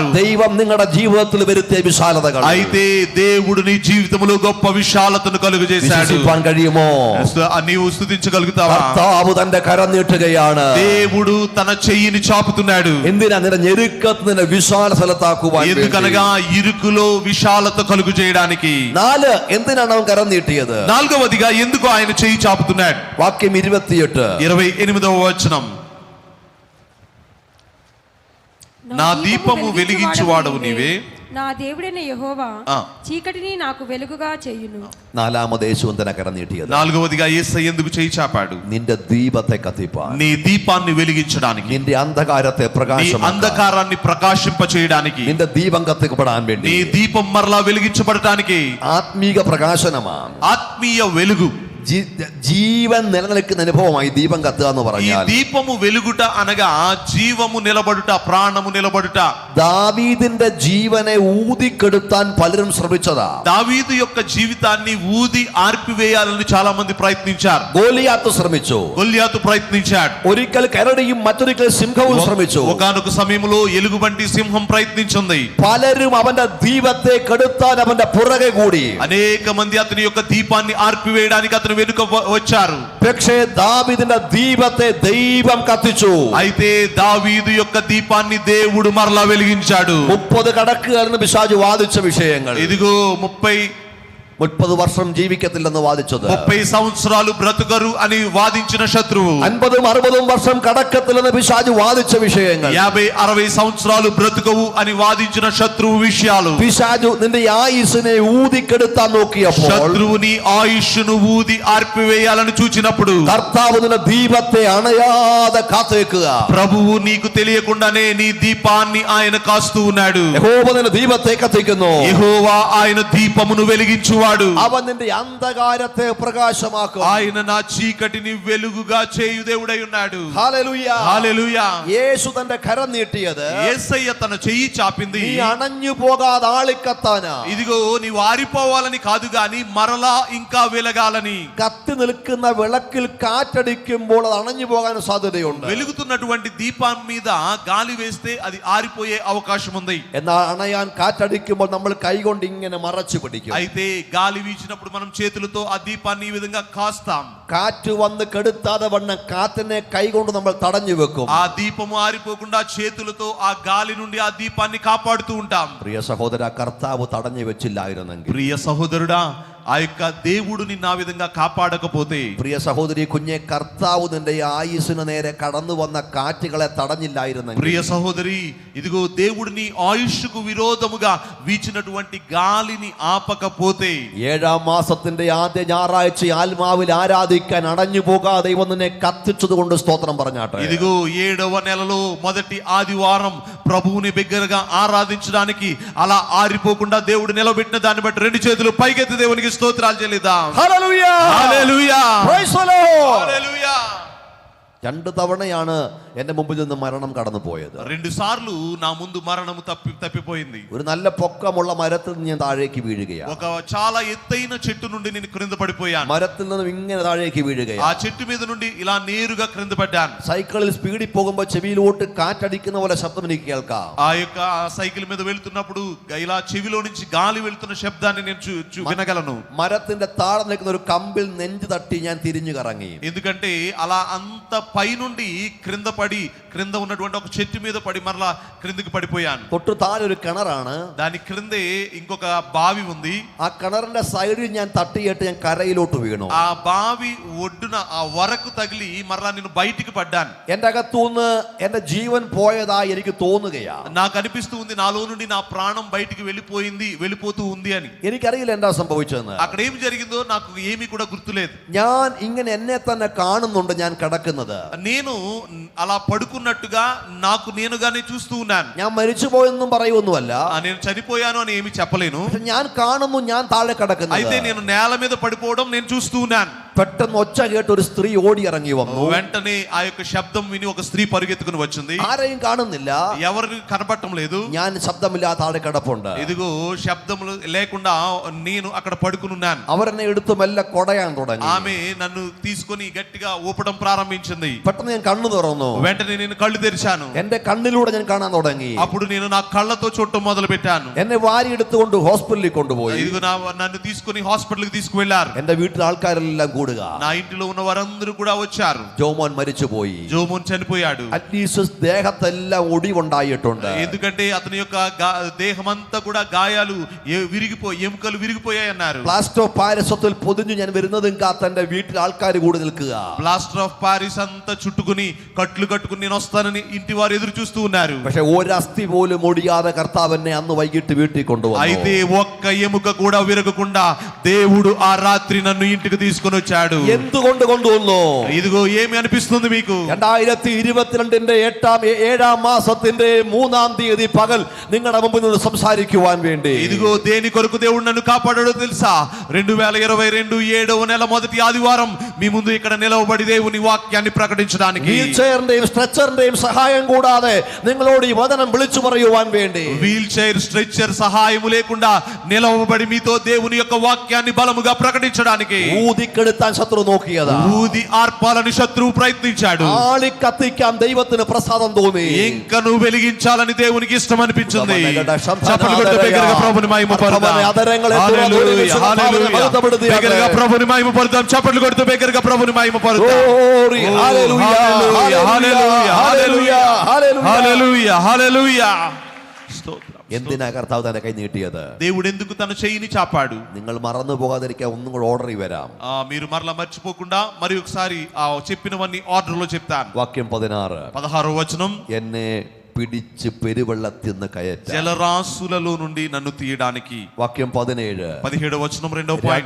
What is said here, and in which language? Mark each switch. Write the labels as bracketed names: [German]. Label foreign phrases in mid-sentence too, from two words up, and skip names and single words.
[Malayalam] ദൈവം നിങ്ങളുടെ ജീവിതത്തിൽ വരുത്തിയ വിശാലതകൾ [Telugu] అయితే దేవుడు నీ జీవితంలో గొప్ప విశాలతను కలుగజేశాడు. [Malayalam] വിശ്വസിപ്പാൻ കഴിയുമോ? [Telugu] నీవు స్తుతించగలుగుతావా? [Malayalam] കർത്താവ് തന്റെ കരം നീട്ടുകയാണ്. [Telugu] దేవుడు తన చెయ్యిని చాపుతున్నాడు. [Malayalam] എന്തിനാ? നിന്റെ ഞെരുക്കത്ത് നിന്നെ വിശാല സ്ഥലത്താക്കുവാൻ. [Telugu] ఎందుకనగా ఇరుకులో విశాలత కలుగు చేయడానికి. [Malayalam] 4 എന്തിനാണ് അവൻ കരം നീട്ടിയത്? [Telugu] నాలుగవదిగా ఎందుకు ఆయన చెయ్యి చాపుతున్నాడు? [Malayalam] വാക്യം 28. [Telugu] 28వ వచనం. నా దీపము వెలిగించువాడవు నీవే, నా దేవుడైన యెహోవా ఆ. చీకటిని నాకు వెలుగుగా చేయును. [Malayalam] 4 യേശു എന്തിനാ കരം നീട്ടിയത്? [Telugu] నాలుగవదిగా యేసయ్య ఎందుకు చెయ్యి చాపాడు? [Malayalam] നിന്റെ ദീപത്തെ കത്തിപ്പാൻ, [Telugu] నీ దీపాన్ని వెలిగించడానికి, [Malayalam] നിന്റെ അന്ധകാരത്തെ [Telugu] నీ [Malayalam] പ്രകാശമാക്കാൻ, [Telugu] అంధకారాన్ని ప్రకాశింప చేయడానికి, [Malayalam] നിന്റെ ദീപം കത്തിക്കപ്പെടാൻ വേണ്ടി. [Telugu] నీ దీపం మరలా వెలిగించబడటానికి. [Malayalam] ആത്മീക പ്രകാശനമാണ്, [Telugu] ఆత్మీయ వెలుగు, [Malayalam] ജീവൻ നിലനിൽക്കുന്ന അനുഭവമായി ദീപം കത്തുക എന്ന് [Telugu] ఈ [Malayalam] പറഞ്ഞാൽ. [Telugu] దీపము వెలుగుట అనగా జీవము నిలబడుట, ప్రాణము నిలబడుట. [Malayalam] ദാവീദിന്റെ ജീവനെ ഊതിക്കെടുത്താൻ പലരും ശ്രമിച്ചതാ. [Telugu] దావీదు యొక్క జీవితాన్ని ఊది ఆర్పివేయాలని చాలా మంది ప్రయత్నించారు. [Malayalam] ഗോലിയാത്ത് ശ്രമിച്ചു. [Telugu] గొల్యాతు ప్రయత్నించాడు. [Malayalam] ഒരിക്കൽ കരടിയും മറ്റൊരിക്കൽ സിംഹവും ശ്രമിച്ചു. [Telugu] ఒకానొక సమయంలో ఎలుగుబంటి సింహం ప్రయత్నించింది. [Malayalam] പലരും അവന്റെ ദീപത്തെ കെടുത്താൻ അവന്റെ പുറകെ കൂടി. [Telugu] అనేక మంది అతని యొక్క దీపాన్ని ఆర్పివేయడానికి అతని వెనుక వచ్చారు. [Malayalam] പക്ഷേ ദാവീദിന്റെ ദീപത്തെ ദൈവം കത്തിച്ചു. [Telugu] అయితే దావీదు యొక్క దీపాన్ని దేవుడు మరలా వెలిగించాడు. [Malayalam] 30 കടക്കുകയെന്ന് പിശാച് വാദിച്ച വിഷയങ്ങൾ. [Telugu] ఇదిగో [Malayalam] 30 വർഷം ജീവിക്കത്തില്ലെന്ന് വാദിച്ചത്. [Telugu] 30 సంవత్సరాలు బ్రతుకరు అని వాదించిన శత్రువు. [Malayalam] 50-60 വർഷം കടക്കത്തില്ലെന്ന് പിശാച് വാദിച്ച വിഷയങ്ങൾ. [Telugu] 50-60 సంవత్సరాలు బ్రతుకవు అని వాదించిన శత్రువు విషయాలు. [Malayalam] പിശാചു നിന്റെ ആയുസ്സിനെ ഊതിക്കെടുത്താൻ നോക്കിയപ്പോൾ [Telugu] శత్రువు నీ ఆయుష్ను ఊది ఆర్పివేయాలని చూచినప్పుడు [Malayalam] കർത്താവ് നിന്റെ ദീപത്തെ അണയാതെ കാത്തേക്കുക. [Telugu] ప్రభువు నీకు తెలియకుండానే నీ దీపాన్ని ఆయన కాస్తూ ఉన్నాడు. [Malayalam] യഹോവ നിന്റെ ദീപത്തെ കത്തിക്കുന്നു. [Telugu] యెహోవా ఆయన దీపమును వెలిగించువాడు. [Malayalam] അവൻ നിന്റെ അന്ധകാരത്തെ പ്രകാശമാക്കും. [Telugu] ఆయన నా చీకటిని వెలుగుగా చేయు దేవుడై ఉన్నాడు. [Malayalam] ഹല്ലേലൂയ. [Telugu] హల్లెలూయా. [Malayalam] യേശു തന്റെ കരം നീട്ടിയത് [Telugu] యేసయ్య తన చెయ్యి చాపింది [Malayalam] നീ അണഞ്ഞു പോകാതെ ആളിക്കത്താനാ. [Telugu] ఇదిగో నీవు ఆరిపోవాలని కాదు గాని మరలా ఇంకా వెలగాలని. [Malayalam] കത്തി നിൽക്കുന്ന വിളക്കിൽ കാറ്റടിക്കുമ്പോൾ അത് അണഞ്ഞു പോകാൻ സാധ്യതയുണ്ട്. [Telugu] వెలుగుతున్నటువంటి దీపం మీద గాలి వేస్తే అది ఆరిపోయే అవకాశం ఉంది. [Malayalam] എന്നാൽ അണയാൻ കാറ്റടിക്കുമ്പോൾ നമ്മൾ കൈകൊണ്ട് ഇങ്ങനെ മറച്ചു പിടിക്കും. [Telugu] అయితే గాలి వీచినప్పుడు మనం చేతులతో ఆ దీపాన్ని ఈ విధంగా కాస్తాం. [Malayalam] കാറ്റ് വന്ന് കെടുത്താതെ വണ്ണം കാറ്റിനെ കൈകൊണ്ട് നമ്മൾ തടഞ്ഞു വെക്കും. [Telugu] ఆ దీపము ఆరిపోకుండా చేతులతో ఆ గాలి నుండి ఆ దీపాన్ని కాపాడుతూ ఉంటాం. [Malayalam] പ്രിയ സഹോദര, കർത്താവ് തടഞ്ഞു വെച്ചില്ലായിരുന്നെങ്കിൽ, [Telugu] ప్రియ సహోదరుడా, ఆ యొక్క దేవుడు నిన్ను ఆ విధంగా కాపాడకపోతే, [Malayalam] പ്രിയ സഹോദരി കുഞ്ഞെ, കർത്താവ് നിന്റെ ആയുസ്സിന് നേരെ കടന്നു വന്ന കാറ്റുകളെ തടഞ്ഞില്ലായിരുന്നെങ്കിൽ, [Telugu] ప్రియ సహోదరి, ఇదిగో దేవుడు నీ ఆయుష్కు విరోధముగా వీచినటువంటి గాలిని ఆపకపోతే, [Malayalam] 7-ാം മാസത്തിന്റെ ആദ്യ ഞായറാഴ്ച ആത്മാവിൽ ആരാധിക്കാൻ അടഞ്ഞു പോകാതെ ദൈവം നിന്നെ കത്തിച്ചത് കൊണ്ട് സ്തോത്രം പറഞ്ഞാട്ടെ. [Telugu] ఇదిగో 7వ నెలలో మొదటి ఆదివారం ప్రభువుని బిగ్గరగా ఆరాధించడానికి అలా ఆరిపోకుండా దేవుడు నిలబెట్టిన దాన్ని బట్టి 2 చేతులు పైకెత్తి దేవునికి స్తోత్రాలు చెల్లిద్దాం. [Malayalam] ഹല്ലേലൂയ. [Telugu] హల్లెలూయా. [English] Praise the Lord. [Telugu] హల్లెలూయా. [Malayalam] 2 തവണയാണ് എന്റെ മുമ്പിൽ നിന്ന് മരണം കടന്നു പോയത്. [Telugu] 2 సార్లు నా ముందు మరణము తప్పిపోయింది. [Malayalam] ഒരു നല്ല പൊക്കമുള്ള മരത്തിൽ നിന്ന് ഞാൻ താഴേക്ക് വീഴുകയാണ്. [Telugu] ఒక చాలా ఎత్తైన చెట్టు నుండి నేను క్రింద పడిపోయాను. [Malayalam] മരത്തിൽ നിന്നും ഇങ്ങനെ താഴേക്ക് ఆ വീഴുകയാണ്. [Telugu] చెట్టు మీద నుండి ఇలా నేరుగా క్రింద పడ్డాను. [Malayalam] സൈക്കിളിൽ സ്പീഡിൽ പോകുമ്പോൾ ചെവിയിലോട്ട് കാറ്റടിക്കുന്ന പോലെ ശബ്ദം എനിക്ക് കേൾക്കാം. [Telugu] ఆ యొక్క సైకిల్ మీద వెళ్తున్నప్పుడు ఇలా చెవిలో నుంచి గాలి వెళ్తున్న శబ్దాన్ని నేను వినగలను. [Malayalam] മരത്തിന്റെ താഴെ നിൽക്കുന്ന ഒരു കമ്പിൽ നെഞ്ചു തട്ടി ഞാൻ തിരിഞ്ഞു കറങ്ങി. [Telugu] ఎందుకంటే అలా అంత పై నుండి క్రింద ఉన్నటువంటి ఒక చెట్టు మీద పడి మరలా క్రిందికి పడిపోయాను. [Malayalam] തൊട്ടു താഴെ ഒരു കിണറാണ്. [Telugu] దాని క్రిందే ఇంకొక బావి ఉంది. [Malayalam] ആ കിണറിന്റെ സൈഡിൽ ഞാൻ തട്ടിയിട്ട് ഞാൻ കരയിലോട്ട് വീണു. [Telugu] ఆ బావి ఒడ్డున ఆ వరకు తగిలి మరలా నేను బయటికి పడ్డాను. [Malayalam] എന്റെ അകത്തുനിന്ന് എന്റെ ജീവൻ പോയതായി എനിക്ക് തോന്നുകയാ. [Telugu] నాకు అనిపిస్తూ ఉంది నాలో నుండి నా ప్రాణం బయటికి వెళ్ళిపోతూ ఉంది అని. [Malayalam] എനിക്കറിയില്ല എന്താ സംഭവിച്ചതെന്ന്. [Telugu] అక్కడ ఏమి జరిగిందో నాకు ఏమీ కూడా గుర్తులేదు. [Malayalam] ഞാൻ ഇങ്ങനെ എന്നെ തന്നെ കാണുന്നുണ്ട് ഞാൻ കിടക്കുന്നത്. [Telugu] నేను అలా పడుకున్నట్టుగా నాకు నేనుగానే చూస్తూ ఉన్నాను. [Malayalam] ഞാൻ മരിച്ചുപോയെന്നും പറയുമൊന്നുമല്ല. [Telugu] నేను చనిపోయాను అని ఏమి చెప్పలేను. [Malayalam] പക്ഷെ ഞാൻ കാണുന്നു ഞാൻ താഴെ കിടക്കുന്നത്. [Telugu] అయితే నేను నేల మీద పడిపోవడం నేను చూస్తూ ఉన్నాను. [Malayalam] പെട്ടെന്ന് ഒച്ച കേട്ട് ഒരു സ്ത്രീ ഓടി ഇറങ്ങി വന്നു. [Telugu] వెంటనే ఆ యొక్క శబ్దం విని ఒక స్త్రీ పరిగెత్తుకుని వచ్చింది. [Malayalam] ആരെയും കാണുന്നില്ല, [Telugu] ఎవరు కనపడటం లేదు. [Malayalam] ഞാൻ ശബ്ദമില്ലാതെ താഴെ കിടപ്പുണ്ട്. [Telugu] ఇదిగో శబ్దములు లేకుండా నేను అక్కడ పడుకుని ఉన్నాను. [Malayalam] അവരെന്നെ എടുത്ത് മെല്ലെ കൊടയാൻ തുടങ്ങി. [Telugu] ఆమె నన్ను తీసుకొని గట్టిగా ఊపడం ప్రారంభించింది. [Malayalam] പെട്ടെന്ന് ഞാൻ కన్ను തുറന്നു. [Telugu] వెంటనే నేను కళ్ళు తెరిచాను. [Malayalam] എന്റെ കണ്ണിലൂടെ ഞാൻ കാണാൻ തുടങ്ങി. [Telugu] అప్పుడు నేను నా కళ్ళతో చూడటం మొదలు పెట్టాను. [Malayalam] എന്നെ വാരി എടുത്തുകൊണ്ട് ഹോസ്പിറ്റലിൽ കൊണ്ടുപോയി. [Telugu] ఇదిగో నన్ను తీసుకొని హాస్పిటల్కి తీసుకువెళ్లారు. [Malayalam] എന്റെ വീട്ടിലെ ആൾക്കാരെല്ലാം കൂടുക. [Telugu] నా ఇంటిలో ఉన్న వారందరూ కూడా వచ్చారు. [Malayalam] ജോമോൻ മരിച്ചുപോയി. [Telugu] జోమోన్ చనిపోయాడు. [English] at least [Malayalam] ദേഹത്തെല്ലാം ഒടിവുണ്ടായിട്ടുണ്ട്. [Telugu] ఎందుకంటే అతని యొక్క దేహమంతా కూడా గాయాలు ఎముకలు విరిగిపోయాయి అన్నారు. [English] plaster of Paris [Malayalam] പൊതിഞ്ഞു ഞാൻ വരുന്നതും കാത്ത് എന്റെ വീട്ടിൽ ആൾക്കാർ കൂടി നിൽക്കുക. [English] plaster of Paris [Telugu] అంతా చుట్టుకుని కట్లు కట్టుకుని నేను వస్తానని ఇంటి వారు ఎదురు చూస్తూ ఉన్నారు. [Malayalam] പക്ഷെ ഒരസ്ഥി പോലും ഒടിയാതെ കർത്താവ് എന്നെ അന്ന് വൈകിട്ട് വീട്ടിൽ കൊണ്ടുവന്നു. [Telugu] అయితే ఒక్క ఎముక కూడా విరగకుండా దేవుడు ఆ రాత్రి నన్ను ఇంటికి తీసుకొని వచ్చాడు. [Malayalam] എന്തുകൊണ്ട് കൊണ്ടുവന്നു? [Telugu] ఇదిగో ఏమి అనిపిస్తుంది మీకు? [Malayalam] 2022 7-ാം മാസത്തിന്റെ 3-ാം തീയതി പകൽ നിങ്ങളുടെ മുമ്പിൽ നിന്ന് സംസാരിക്കുവാൻ വേണ്ടി. [Telugu] ఇదిగో దేని కొరకు దేవుడు నన్ను కాపాడాడో తెలుసా? 2022 7వ నెల మొదటి ఆదివారం మీ ముందు ఇక్కడ నిలవబడి దేవుని వాక్యాన్ని ప్రకటించడానికి [Malayalam] വീൽ ചെയറിന്റെയും സ്ട്രെച്ചറിന്റെയും സഹായം കൂടാതെ നിങ്ങളോട് ഈ വചനം വിളിച്ചു പറയുവാൻ വേണ്ടി [Telugu] వీల్ చైర్ స్ట్రెచ్చర్ సహాయము లేకుండా నిలవబడి మీతో దేవుని యొక్క వాక్యాన్ని బలముగా ప్రకటించడానికి [Malayalam] ഊതിക്കെടുത്താൻ ശത്രു നോക്കിയതാ. [Telugu] ఊది ఆర్పాలని శత్రువు ప్రయత్నించాడు. [Malayalam] ആളി കത്തിക്കാൻ ദൈവത്തിന് പ്രസാദം തോന്നി. [Telugu] ఇంకా నువ్వు వెలిగించాలని దేవునికి ఇష్టం అనిపించింది. శబ్దాలు చప్పట్లు కొడుతూ బిగ్గరగా ప్రభువుని మహిమపరుద్దాం. హల్లెలూయా, హల్లెలూయా. బిగ్గరగా ప్రభువుని మహిమపరుద్దాం. చప్పట్లు కొడుతూ బిగ్గరగా ప్రభువుని మహిమపరుద్దాం. [English] Glory, hallelujah, [Telugu] హల్లెలూయా, హల్లెలూయా, [English] hallelujah. [Telugu] హల్లెలూయా, హల్లెలూయా. స్తోత్రం. [Malayalam] എന്തിനാ കർത്താവ് തന്റെ കൈ നീട്ടിയത്? [Telugu] దేవుడు ఎందుకు తన చెయ్యిని చాపాడు? [Malayalam] നിങ്ങൾ മറന്നു പോകാതിരിക്കാൻ ഒന്നും കൂടെ ഓർഡർ വരാം. [Telugu] మీరు మరలా మర్చిపోకుండా మరి ఒకసారి ఆ చెప్పినవన్నీ ఆర్డర్ లో చెప్తాను. [Malayalam] വാക്യം 16. [Telugu] 16వ వచనం. [Malayalam] എന്നെ പിടിച്ച് പെരുവെള്ളത്തിൽ നിന്ന് കയറ്റാൻ. [Telugu] జలరాశులలో నుండి నన్ను తీయడానికి. [Malayalam] വാക്യം 17. [Telugu] 17వ వచనం రెండవ పాయింట్.